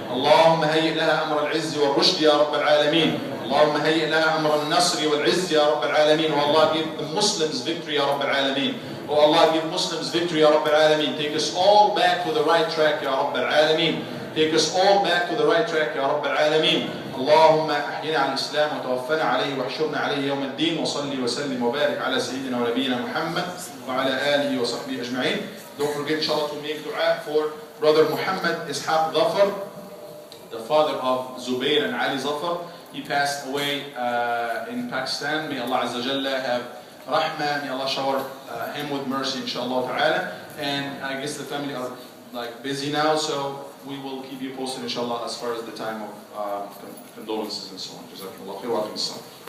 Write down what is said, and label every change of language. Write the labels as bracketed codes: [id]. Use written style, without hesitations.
[ar] اللهم هيئ لها أمر العز والرشد يا رب العالمين. اللهم هيئ لها أمر النصر والعز يا رب العالمين. [en] Oh Allah, give the Muslims victory [ar] يا رب العالمين. [en] Oh Allah, give Muslims victory يا رب العالمين. Take us all back to the right track [ar] يا رب العالمين. [en] Take us all back to the right track يا رب العالمين. [ar] اللهم أحينا على الإسلام وتوفنا عليه واحشرنا عليه يوم الدين وصلي وسلم وبارك على سيدنا ونبينا محمد وعلى آله وصحبه أجمعين. [en] Don't forget inshallah to make dua for brother Muhammad Ishaq Zafar, the father of Zubair and Ali Zafar. He passed away in Pakistan. May Allah Azza Jalla have rahmah, may Allah shower him with mercy inshallah ta'ala. And I guess the family are like busy now, so we will keep you posted inshallah as far as the time of condolences and so on. Jazakallah khair wa alaykum assalam.